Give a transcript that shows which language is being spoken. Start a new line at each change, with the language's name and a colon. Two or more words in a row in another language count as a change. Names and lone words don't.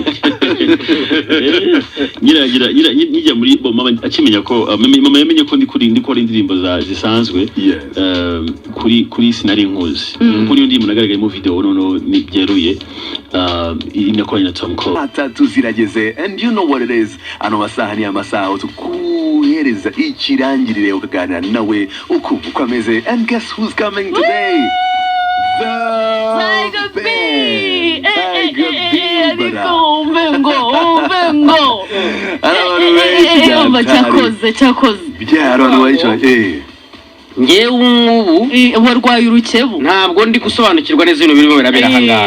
Kinyarwanda: nijya muri mama akimenya ko mama yamenye ko ndikora indirimbo zisanzwe kuri sinari nkuzi kuri iyo ndirimbo nagaragaye mu video nono byeruye inakoranye na Tom Cole. Atatu zirageze
English: and you know what it is.
Kinyarwanda: Ano masaha ni amasaha tukuhereza ikirangirire ukaganira nawe uko ukameze.
English: And guess who's coming today? The Ben.
Kinyarwanda: ngewe ubu warwaye urukebu ntabwo ndi gusobanukirwa neza ibintu birimo birabera ahangaha.